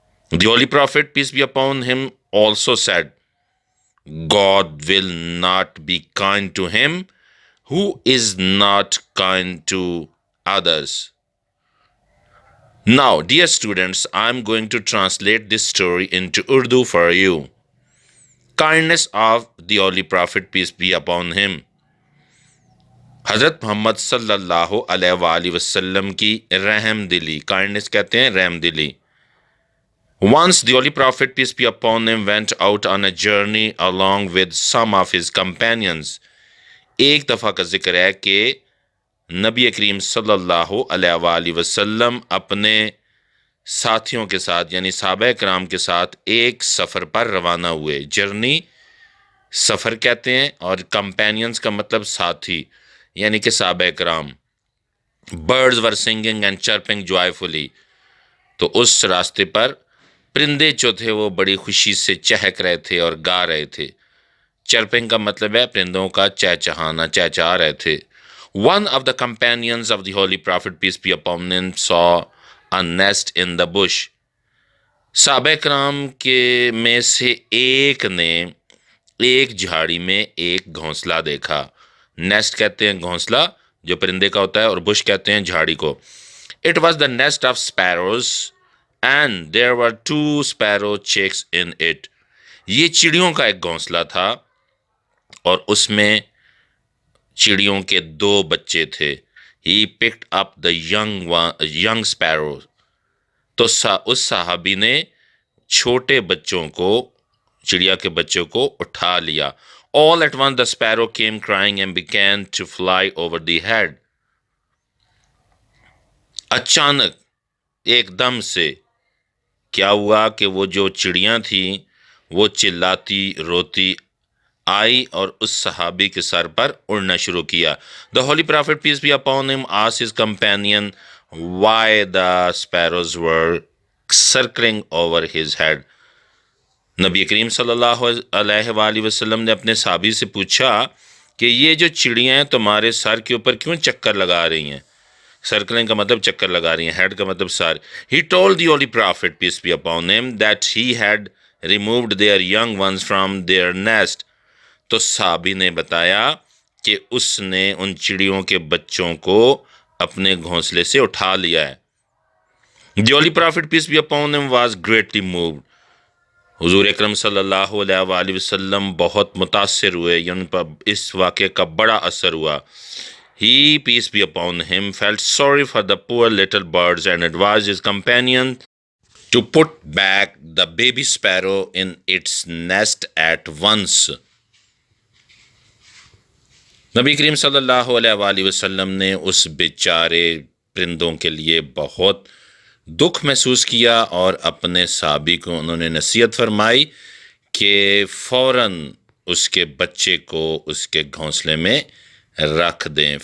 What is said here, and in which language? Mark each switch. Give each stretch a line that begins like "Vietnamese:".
English: The Holy Prophet, peace be upon him, also said, God will not be kind to him who is not kind to others. Now, dear students, I'm going to translate this story into Urdu for you. Kindness of the Holy Prophet, peace be upon him.
Urdu: حضرت محمد صلی اللہ علیہ وآلہ وسلم کی رحم دلی, kindness کہتے ہیں رحم دلی.
English: Once the Holy Prophet, peace be upon him, went out on a journey along with some of his companions.
Urdu: ایک دفعہ کا ذکر ہے کہ نبی کریم صلی اللہ علیہ وآلہ وسلم اپنے ساتھیوں کے ساتھ یعنی صحابہ کرام کے ساتھ ایک سفر پر روانہ ہوئے. جرنی سفر کہتے ہیں اور کمپینینز کا مطلب ساتھی یعنی کہ صحابہ کرام.
English: birds were singing and chirping joyfully,
Urdu: تو اس راستے پر پرندے جو تھے وہ بڑی خوشی سے چہک رہے تھے اور گا رہے تھے. چرپنگ کا مطلب ہے پرندوں کا چہچہانا, چہچہا رہے تھے.
English: One of the companions of the Holy Prophet, peace be upon him, saw a nest in the bush.
Urdu: صحابہ کرام کے میں سے ایک نے ایک جھاڑی میں ایک گھونسلہ دیکھا. نیسٹ کہتے ہیں گھونسلہ جو پرندے کا ہوتا ہے, اور بش کہتے ہیں جھاڑی کو.
English: It was the nest of sparrows and there were two sparrow chicks in it.
Urdu: یہ چڑیوں کا ایک گھونسلہ تھا اور اس میں چڑیوں کے دو بچے تھے.
English: He picked up the young sparrow.
Urdu: تو اس صحابی نے چھوٹے بچوں کو, چڑیا کے بچوں کو اٹھا لیا.
English: All at once the sparrow came crying and began to fly over the head.
Urdu: اچانک ایک دم سے کیا ہوا کہ وہ جو چڑیاں تھیں وہ چلاتی روتی آئی اور اس صحابی کے سر پر اڑنا شروع کیا.
English: The Holy Prophet, peace be upon him, asked his companion why the sparrows were circling over his head.
Urdu: نبی کریم صلی اللہ علیہ وآلہ وسلم نے اپنے صحابی سے پوچھا کہ یہ جو چڑیاں ہیں تمہارے سر کے اوپر کیوں چکر لگا رہی ہیں. سرکلنگ کا مطلب چکر لگا رہی ہیں, ہیڈ کا مطلب سر.
English: He told the Holy Prophet, peace be upon him, that he had removed their young ones from their nest.
Urdu: تو صحابی نے بتایا کہ اس نے ان چڑیوں کے بچوں کو اپنے گھونسلے سے اٹھا لیا ہے.
English: The Holy Prophet, peace be upon him, was greatly moved.
Urdu: حضور اکرم صلی اللہ علیہ وآلہ وسلم بہت متاثر ہوئے، ان پر اس واقعے کا بڑا اثر ہوا.
English: He, peace be upon him, felt sorry for the poor little birds and advised his companion to put back the baby sparrow in its nest at once.
Urdu: نبی کریم صلی اللہ علیہ وآلہ وسلم نے اس بیچارے پرندوں کے لیے بہت دکھ محسوس کیا اور اپنے صحابی کو انہوں نے نصیحت فرمائی کہ فوراً اس کے بچے کو اس کے گھونسلے میں رکھ دیں.